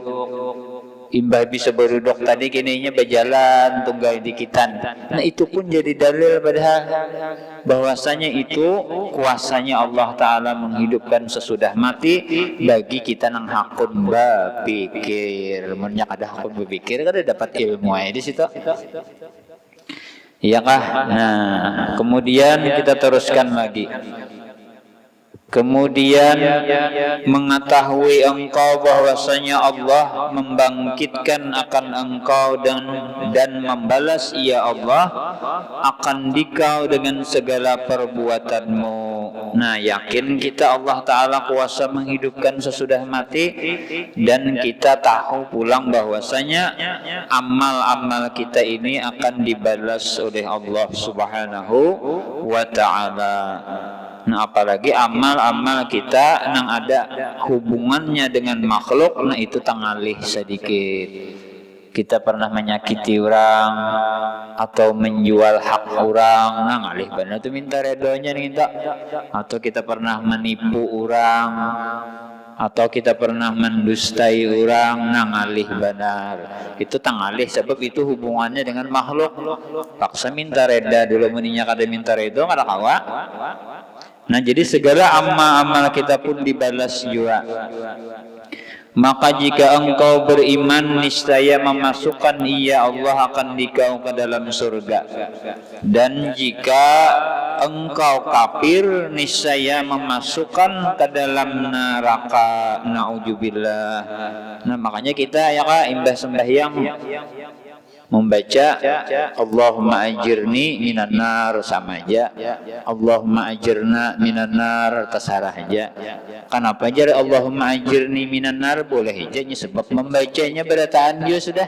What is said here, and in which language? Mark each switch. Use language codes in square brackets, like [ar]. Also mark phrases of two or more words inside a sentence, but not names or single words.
[bjn] Imbah bisa berduduk tadi kininya berjalan tunggal dikitan. Nah, itu pun jadi dalil padahal bahwasanya itu kuasanya Allah Ta'ala menghidupkan sesudah mati bagi kita nang hakun berpikir. Menyak ada hakun berpikir kan dapat ilmu aja di situ. Iya kah? Nah, kemudian kita teruskan lagi. [ms] Kemudian mengetahui engkau bahwasanya Allah membangkitkan akan engkau dan membalas ia Allah akan dikau dengan segala perbuatanmu. [bjn] Nah, yakin kita Allah Ta'ala kuasa menghidupkan sesudah mati, dan kita tahu pulang bahwasanya amal-amal kita ini akan dibalas oleh Allah Subhanahu wa Ta'ala. Nah, apalagi amal-amal kita yang ada hubungannya dengan makhluk, nah itu tangalih sedikit. Kita pernah menyakiti orang atau menjual hak orang, nah ngalih benar itu minta redonya minta. Atau kita pernah menipu orang, atau kita pernah mendustai orang, nah ngalih benar. Itu tangalih sebab itu hubungannya dengan makhluk. Paksa minta reda dulu, meninya kada minta redo kada kawa. Nah, jadi segala amal-amal kita pun dibalas juga. [ms] Maka jika engkau beriman, niscaya memasukkan ia Allah akan dikau ke dalam surga. Dan jika engkau kafir, niscaya memasukkan ke dalam neraka. [bjn] Na'udzubillah. Nah, makanya kita ya kak imbah sembahyang membaca [ar] اللهم أجرني من النار [bjn] sama aja, [ar] اللهم أجرنا من النار [bjn] terserah aja. Kenapa aja [ar] اللهم أجرني من النار [bjn] boleh aja sebab membacanya berataan dia sudah.